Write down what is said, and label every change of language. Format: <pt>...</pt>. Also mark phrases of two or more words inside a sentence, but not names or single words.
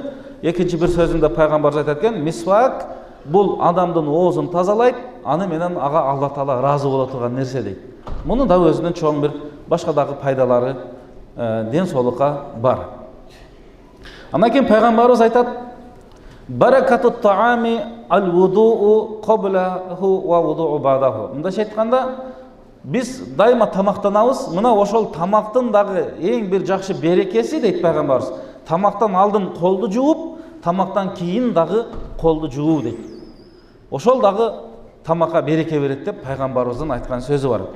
<ky>Экинчи бир сөзүндө пайгамбарыбыз айтат экен: "Мисвак бул адамдын оозун тазалайт, аны менен ага Алла Таала ыраазы боло турган нерсе" дейт. Мунун да өзүнүн чоң бир башка дагы пайдалары ден соолукка бар. Андан кийин пайгамбарыбыз айтат:</ky> <ar>"بركة الطعام الوضوء قبله والوضوء بعده."</ar> <ky>Мындайча айтканда, биз дайыма тамактанабыз. Мына ошол тамактын дагы эң бир жакшы берекеси дейт пайгамбарыбыз. Тамактан алдын колду жууп, тамактан кийин дагы колду жуу дейт. Ошол дагы тамакка береке берет деп пайгамбарыбыздын айткан сөзү бар.</ky>